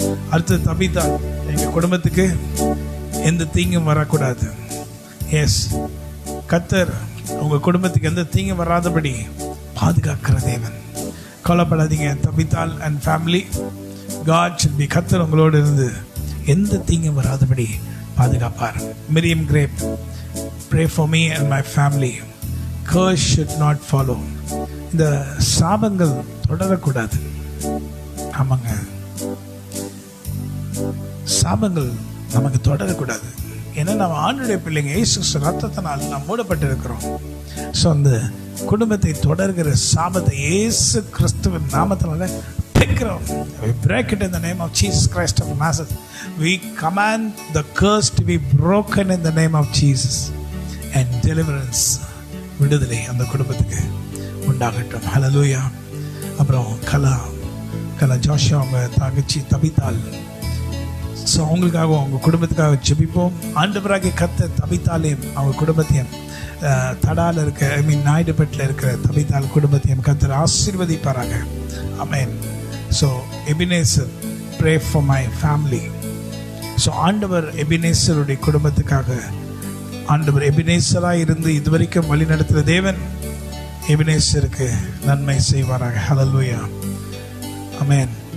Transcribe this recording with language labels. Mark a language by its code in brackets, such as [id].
[ta] அடுத்து தபிதா, எங்க குடும்பத்துக்கு எந்த தீங்கும் வரக்கூடாது. எஸ், கர்த்தர் உங்க குடும்பத்துக்கு எந்த தீங்கும் வராதபடி பாதுகாக்கிற தேவன். கவலைப்படாதீங்க தபிதால் and family. [en] God should be, [ta] கர்த்தர் உங்களோடு இருந்து எந்த தீங்கும் வராதபடி பாதுகாப்பார். [en] Miriam கிரேப், pray for me and my family. Curse should not follow. [ta] இந்த சாபங்கள் தொடரக்கூடாது. ஆமாங்க, சாபங்கள் நமக்கு தொடரக்கூடாது. ஏன்னா நம்ம ஆண்டுடைய பிள்ளைங்க, இயேசு ரத்தத்தினால் நாம் மூடப்பட்டிருக்கிறோம். ஸோ அந்த குடும்பத்தை தொடர்கிற சாபத்தை இயேசு கிறிஸ்துவின் நாமத்தினால பிரிக்கிறோம். [en] We break it in the name of Jesus Christ of Nazareth. We command the curse to be broken in the name of Jesus, and deliverance, [ta] விடுதலை அந்த குடும்பத்துக்கு உண்டாகட்டும். ஹல்லேலூயா. அப்புறம் கலா ஜோஷா அவங்க தங்கச்சி தபித்தாள். ஸோ அவங்களுக்காக அவங்க குடும்பத்துக்காக ஜெபிப்போம். ஆண்டவராகிய கர்த்தர் தபித்தாலையும் அவங்க குடும்பத்தையும், தடால இருக்க நாயுடுபேட்டில் இருக்கிற தபித்தாள் குடும்பத்தையும் கர்த்தர் ஆசீர்வதிப்பாராக. ஆமென். [en] So Ebenezer, pray for my family. [ta] So ஆண்டவர் எபினேசருடைய குடும்பத்துக்காக, ஆண்டவர் எபினேசராக இருந்து இதுவரைக்கும் வழி நடத்துகிற தேவன் எபினேசருக்கு நன்மை செய்வாராக. ஹல்லேலூயா. ஆமென்.